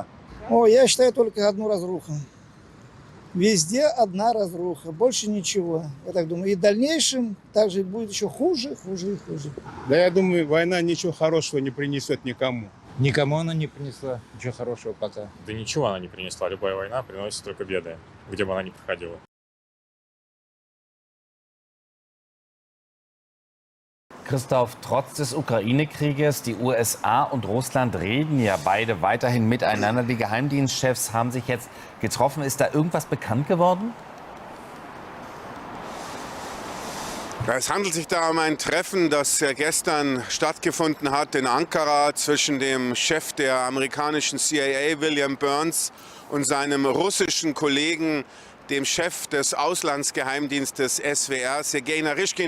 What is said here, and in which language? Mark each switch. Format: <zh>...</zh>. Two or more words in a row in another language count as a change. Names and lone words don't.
<ru>Я считаю только одну разруху. Везде одна разруха, больше ничего. Я так думаю. И в дальнейшем также будет еще хуже, хуже и хуже. Да я думаю, война ничего хорошего не принесет никому. Никому она не принесла ничего хорошего пока. Да ничего она не принесла. Любая война приносит только беды, где бы она ни проходила.</ru> <de>Christoph, trotz des Ukraine-Krieges, die USA und Russland reden ja beide weiterhin miteinander. Die Geheimdienstchefs haben sich jetzt getroffen. Ist da irgendwas bekannt geworden? Es handelt sich da um ein Treffen, das gestern stattgefunden hat in Ankara zwischen dem Chef der amerikanischen CIA, William Burns, und seinem russischen Kollegen, dem Chef des Auslandsgeheimdienstes SWR, Sergei Naryshkin.</de>